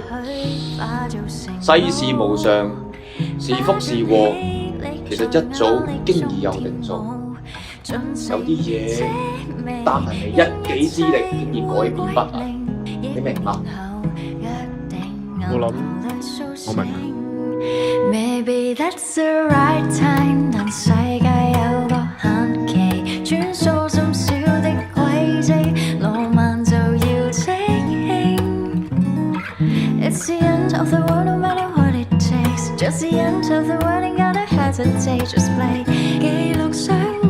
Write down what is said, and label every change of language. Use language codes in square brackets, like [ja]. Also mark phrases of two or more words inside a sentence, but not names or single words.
[yue] 世事無常，是福是禍，其實一早經已有定數。有啲嘢單憑你一己之力，經已改變不能。你明嗎？我諗我明。 [en] Maybe that's the right time， [yue] 但世界有個限期，轉數甚少的軌跡，浪漫就要即興。 [en] It's the end of the world, no matter what it takes. Just the end of the world, ain't gotta hesitate, just play。記錄相